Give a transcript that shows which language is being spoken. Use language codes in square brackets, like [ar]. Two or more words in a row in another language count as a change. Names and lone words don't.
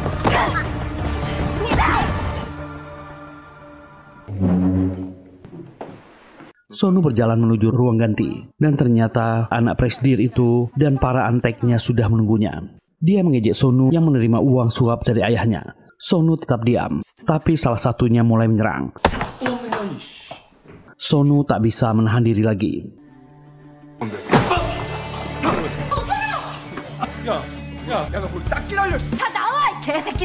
[id] Seonu berjalan menuju ruang ganti, dan ternyata anak Presdir itu dan para anteknya sudah menunggunya. Dia mengejek Seonu yang menerima uang suap dari ayahnya. Seonu tetap diam, tapi salah satunya mulai menyerang. Seonu tak bisa menahan diri lagi. [ko] 야, 너 뭘 딱 기다려. 다 나와, 이 개새끼.